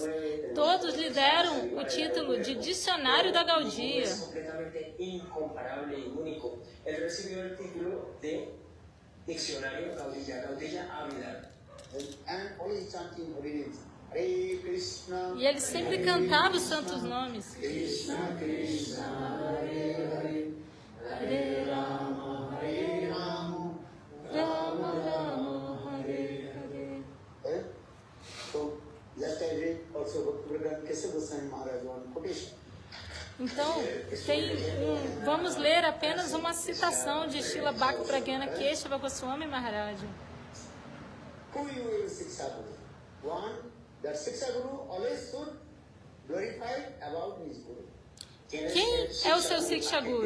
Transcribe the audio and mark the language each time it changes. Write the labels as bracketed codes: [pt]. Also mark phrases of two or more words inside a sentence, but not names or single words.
[pt] Todos lhe deram o título de Dicionário da Gaudia. E ele sempre cantava os santos nomes. [sa] कृष्ण, कृष्ण, हरे हरे, हरे राम, हरे राम, राम राम, हरे हरे. [pt] Então, vamos ler apenas uma citação de Srila Bhakti Pragyana Keshava Goswami Maharaj. Quem é o seu [sa] शिक्षा गुरु?